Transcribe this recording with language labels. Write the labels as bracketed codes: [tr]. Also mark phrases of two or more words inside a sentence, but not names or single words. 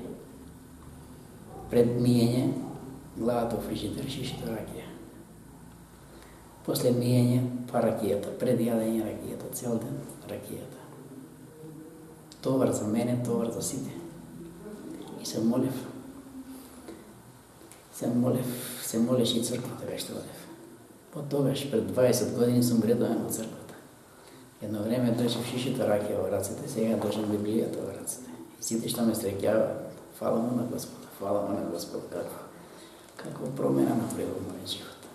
[mk] Пред мијење, главата во фрижидер, шишето ракија. После мијење, па ракијата, пред јадење ракијата, цел ден ракијата. Товар за мене, товар за сите. И се молев. се молеше и църквата беше водев. [bg] Потогаш пред 20 години съм редовен в църквата. Едно време държа в шишите ракия в ръцете, сега държам Библията в ръцете. [mk] И сите ще ме стрекяват. Хвала му на Господа, хвала му на Господа. Каква промена направи в моя живот.